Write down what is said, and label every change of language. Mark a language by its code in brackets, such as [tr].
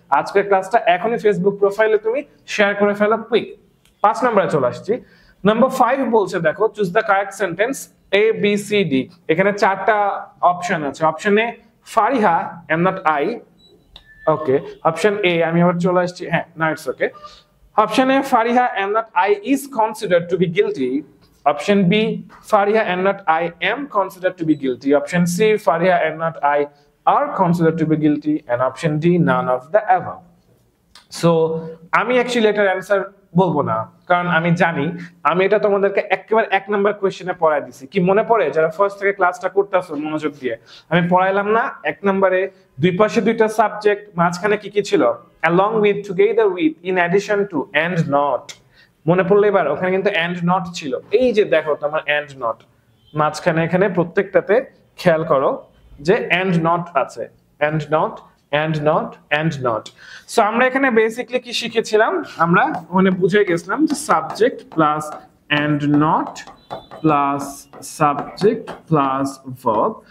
[bn] আজকের ক্লাসটা এখনই ফেসবুক প্রোফাইলে তুমি শেয়ার করে ফেলো কুইক। 5 নম্বরে চলে আসছি। নাম্বার 5 বলছে, দেখো, [en] choose the correct sentence [bn] A B C D. এখানে 4টা অপশন আছে। Option A, [en] Fariha and not I. [bn] Okay, option A, আমি আবার চলে আসছি, হ্যাঁ না, [en] It's okay. Option A, Fariha and not I is considered to be guilty. Option B, Fariha and not I am considered to be guilty. Option C, Fariha and not I are considered to be guilty. And option D, none of the above. [bn] So, আমি actually এটার answer বলবো না, কারণ আমি জানি আমি এটা তোমাদেরকে একেবারে 1 নাম্বার কোশ্চেনে পড়াই দিছি। কি মনে পড়ে যারা ফার্স্ট থেকে ক্লাসটা করতেছো মনোযোগ দিয়ে? আমি পড়াইলাম না 1 নম্বরে দুই পাশে দুইটা সাবজেক্ট, মাঝখানে কি কি ছিল? [en] along with, together with, in addition to, and not। [bn] মনে পড়লে এবার ওখানে কিন্তু and not ছিল। এই যে দেখো তোমার and not মাঝখানে, এখানে প্রত্যেকটাতে খেয়াল করো যে and not আছে, and not, and not, and not। So আমরা এখানে বেসিক্যালি কি শিখেছিলাম? আমরা ওখানে বুঝে গেছিলাম যে subject plus and not plus subject plus verb.